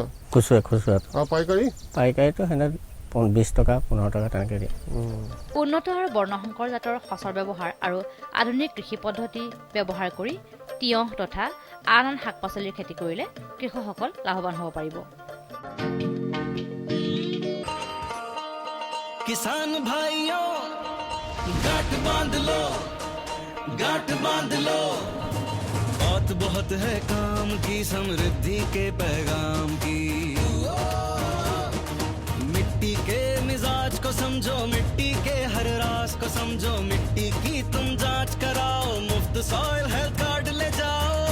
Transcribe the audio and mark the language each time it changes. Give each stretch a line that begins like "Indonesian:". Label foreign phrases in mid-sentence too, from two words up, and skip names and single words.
Assamese: খুচুৰাত। আৰু পাইকাৰীটো সেনে 20 টকা 15 টকা তেনেকৈ দিয়ে। উন্নত আৰু বৰ্ণসংকৰ জাতৰ সঁচৰ ব্যৱহাৰ আৰু আধুনিক কৃষি পদ্ধতি ব্যৱহাৰ কৰি তিয়ঁহ তথা আন শাক পাচলিৰ খেতি কৰিলে কৃষকসকল লাভৱান হ'ব পাৰিব।
Hindi: किसान भाइयों गांठ बांध लो बात बहुत है काम की समृद्धि के पैगाम की मिट्टी के मिजाज को समझो मिट्टी के हर राज को समझो मिट्टी की तुम जांच कराओ मुफ्त सॉइल हेल्थ कार्ड ले जाओ